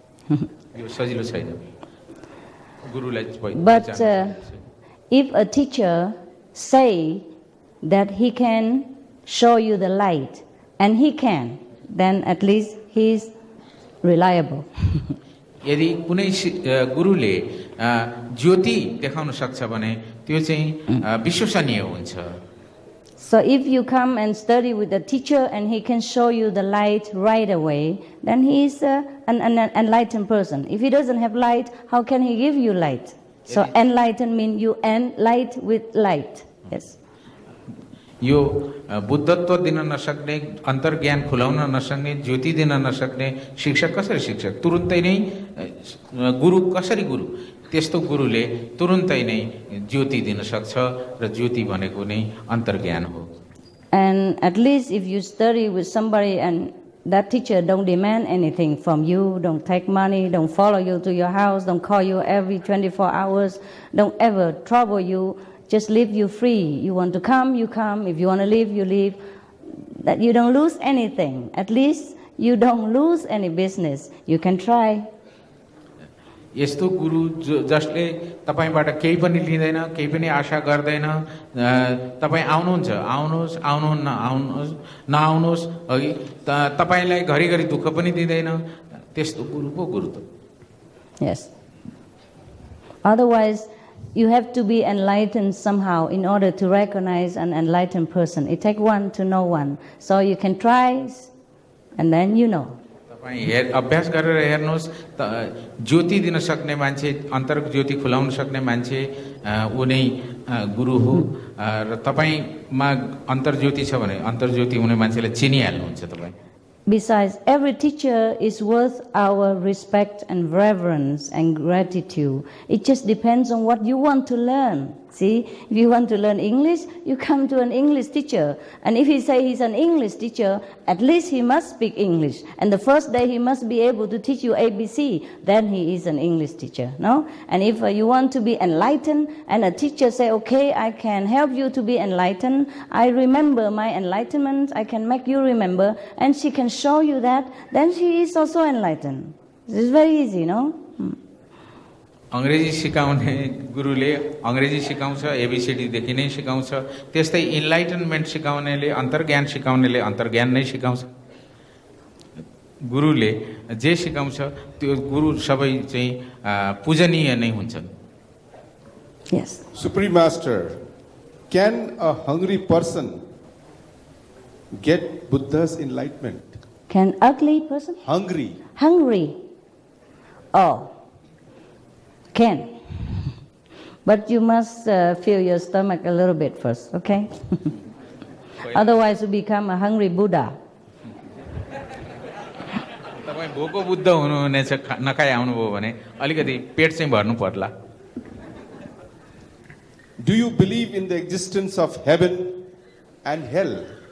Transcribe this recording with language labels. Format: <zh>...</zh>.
<ne>यो सजिलो छैन. गुरुलाई</ne> <en>But if a teacher say that he can show you the light, and he can, then at least he is reliable.</en> <ne>यदि कुनै गुरुले ज्योति देखाउन सक्छ भने त्यो चाहिँ विश्वसनीय हुन्छ.</ne> <en>So if you come and study with the teacher and he can show you the light right away, then he is an enlightened person. If he doesn't have light, how can he give you light? So enlightened means you light with light. Yes.</en> <ne>यो बुद्धत्व दिन नसक्ने, अन्तर्ज्ञान खुलाउन नसक्ने, ज्योति दिन नसक्ने शिक्षक कसरी शिक्षक? तुरुन्तै नै गुरु कसरी गुरु? त्यस्तो गुरुले तुरुन्तै नै ज्योति दिन सक्छ र ज्योति भनेको नै अन्तर्ज्ञान हो.</ne> <en>And at least if you study with somebody and that teacher don't demand anything from you, don't take money, don't follow you to your house, don't call you every 24 hours, don't ever trouble you, just leave you free. You want to come, you come. If you want to leave, you leave. That you don't lose anything. At least you don't lose any business. You can try.</en> <ne>यस्तो गुरु जसले तपाईबाट केही पनि लिँदैन, केही पनि आशा गर्दैन, तपाई आउनुहुन्छ, आउनुहोस्, आउनुहुन्न, आउनुहोस्, नआउनुहोस्, अघि तपाईलाई घरिघरि दुःख पनि दिँदैन, त्यस्तो गुरु पो गुरु त.</ne> <en>Yes. Otherwise, you have to be enlightened somehow in order to recognize an enlightened person. It takes one to know one. So you can try, and then you know.</en> <ne>तपाईं अभ्यास गरेर हेर्नुहोस्, ज्योति दिन सक्ने मान्छे, अन्तर्क ज्योति खुलाउन सक्ने मान्छे ऊ नै गुरु हो. र तपाईंमा अन्तर्ज्योति छ भने अन्तर्ज्योति हुने मान्छेलाई चिनिहाल्नुहुन्छ तपाईं.</ne> <en>Besides, every teacher is worth our respect and reverence and gratitude. It just depends on what you want to learn. See, if you want to learn English, you come to an English teacher. And if he say he's an English teacher, at least he must speak English. And the first day he must be able to teach you ABC. Then he is an English teacher, no? And if you want to be enlightened, and a teacher say, okay, I can help you to be enlightened. I remember my enlightenment. I can make you remember. And she can show you that. Then she is also enlightened. This is very easy, no?</en> <ne>अंग्रेजी सिकाउने गुरुले अंग्रेजी सिकाउँछ, ABCD देखि नै सिकाउँछ. त्यस्तै enlightenment सिकाउनेले, अन्तर्ज्ञान सिकाउनेले अन्तर्ज्ञान नै सिकाउँछ. गुरुले जे सिकाउँछ त्यो गुरु सबै चाहिँ पूजनीय नै हुन्छन्.</ne> <en>Yes. Supreme Master, can a hungry person get Buddha's enlightenment? Can ugly person? Hungry. Hungry. Oh. Can. But you must fill your stomach a little bit first, okay? Otherwise you become a hungry Buddha.</en> <ne>तपाईं भोको बुद्ध हुनुहुनेछ, नखाइ आउनुभयो भने अलिकति पेट चाहिँ भर्नु पर्ला.</ne> <en>Do you believe in the existence of heaven and hell?</en>